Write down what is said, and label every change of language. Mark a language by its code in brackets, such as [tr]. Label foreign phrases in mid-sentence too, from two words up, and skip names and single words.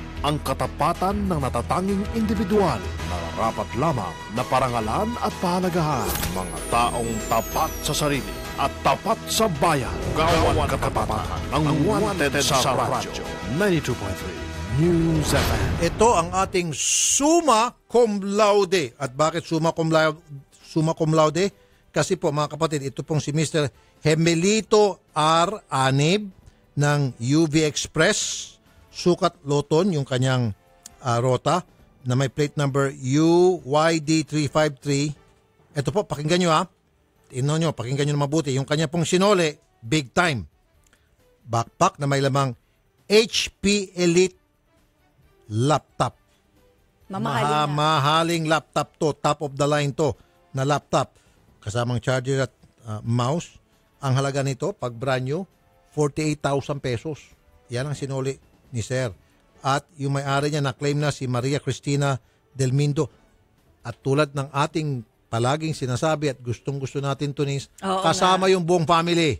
[tl] Ang katapatan ng natatanging individual na rapat lamang na parangalan at pahalagahan. Mga taong tapat sa sarili at tapat sa bayan. Gawad Katapatan ng Wanted sa Radyo 92.3 News FM. Ito ang ating [la] summa cum laude. [tl] At bakit [la] summa cum laude? [tl] Kasi po mga kapatid, ito pong si Mr. Hemelito R. Anib ng UV Express, Sukat Loton, yung kanyang rota na may plate number UYD353. Ito po, pakinggan nyo pakinggan nyo na mabuti. Yung kanya pong sinole, [en] big time. [tl] Backpack na may lamang HP Elite laptop. Mamahalin na. Mahaling laptop to, [en] top of the line [tl] to na laptop. Kasamang charger at mouse. Ang halaga nito, pag [en] brand new, [tl] 48,000 pesos. Yan ang sinuli ni Sir. At yung may-ari niya na-claim na si Maria Cristina Del Mindo. At tulad ng ating palaging sinasabi at gustong-gusto natin, Tunis, kasama yung buong family.